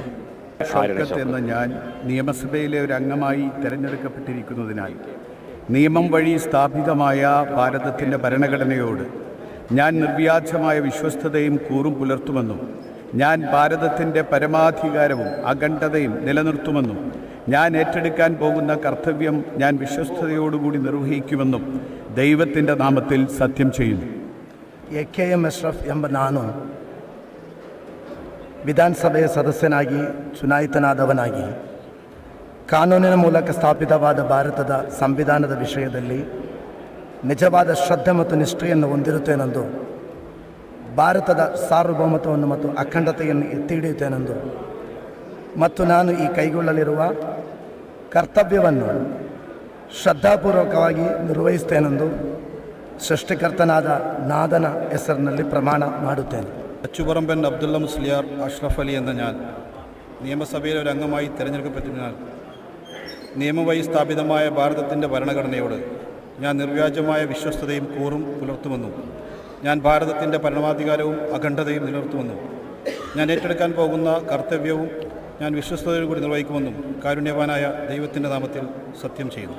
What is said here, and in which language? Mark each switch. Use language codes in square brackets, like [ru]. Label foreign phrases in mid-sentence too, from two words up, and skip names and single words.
[ml] ഷൗക്കത്ത് എന്ന ഞാൻ നിയമസഭയിലെ ഒരു അംഗമായി തിരഞ്ഞെടുക്കപ്പെട്ടിരിക്കുന്നതിനാൽ നിയമം വഴി സ്ഥാപിതമായ ഭാരതത്തിൻ്റെ ഭരണഘടനയോട് ഞാൻ നിർവ്യാജമായ വിശ്വസ്തതയും കൂറും പുലർത്തുമെന്നും ഞാൻ ഭാരതത്തിൻ്റെ പരമാധികാരവും അഖണ്ഡതയും നിലനിർത്തുമെന്നും ഞാൻ ഏറ്റെടുക്കാൻ പോകുന്ന കർത്തവ്യം ഞാൻ വിശ്വസ്തയോടുകൂടി നിർവഹിക്കുമെന്നും ദൈവത്തിൻ്റെ നാമത്തിൽ സത്യം ചെയ്യുന്നു. [kn] AKM ಅಶ್ರಫ್ ಎಂಬ ನಾನು ವಿಧಾನಸಭೆಯ ಸದಸ್ಯನಾಗಿ ಚುನಾಯಿತನಾದವನಾಗಿ ಕಾನೂನಿನ ಮೂಲಕ ಸ್ಥಾಪಿತವಾದ ಭಾರತದ ಸಂವಿಧಾನದ ವಿಷಯದಲ್ಲಿ ನಿಜವಾದ ಶ್ರದ್ಧೆ ಮತ್ತು ನಿಷ್ಠೆಯನ್ನು ಹೊಂದಿರುತ್ತೇನೆಂದು, ಭಾರತದ ಸಾರ್ವಭೌಮತ್ವವನ್ನು ಮತ್ತು ಅಖಂಡತೆಯನ್ನು ಎತ್ತಿ ಹಿಡಿಯುತ್ತೇನೆಂದು ಮತ್ತು ನಾನು ಈ ಕೈಗೊಳ್ಳಲಿರುವ ಕರ್ತವ್ಯವನ್ನು ಶ್ರದ್ಧಾಪೂರ್ವಕವಾಗಿ ನಿರ್ವಹಿಸುತ್ತೇನೆಂದು ಸೃಷ್ಟಿಕರ್ತನಾದ ನಾದನ ಹೆಸರಿನಲ್ಲಿ ಪ್ರಮಾಣ ಮಾಡುತ್ತೇನೆ. [ml] അച്ചുപറമ്പൻ അബ്ദുള്ള മുസ്ലിയാർ അഷ്റഫ് അലി എന്ന ഞാൻ നിയമസഭയിലെ ഒരു അംഗമായി തിരഞ്ഞെടുക്കപ്പെട്ടതിനാൽ നിയമം വഴി സ്ഥാപിതമായ ഭാരതത്തിൻ്റെ ഭരണഘടനയോട് ഞാൻ നിർവ്യാജമായ വിശ്വസ്തതയും കൂറും പുലർത്തുമെന്നും ഞാൻ ഭാരതത്തിൻ്റെ പരമാധികാരവും അഖണ്ഡതയും നിലനിർത്തുമെന്നും ഞാൻ ഏറ്റെടുക്കാൻ പോകുന്ന കർത്തവ്യവും ഞാൻ വിശ്വസ്തയോടുകൂടി നിർവഹിക്കുമെന്നും കാരുണ്യവാനായ ദൈവത്തിൻ്റെ നാമത്തിൽ സത്യം ചെയ്യുന്നു.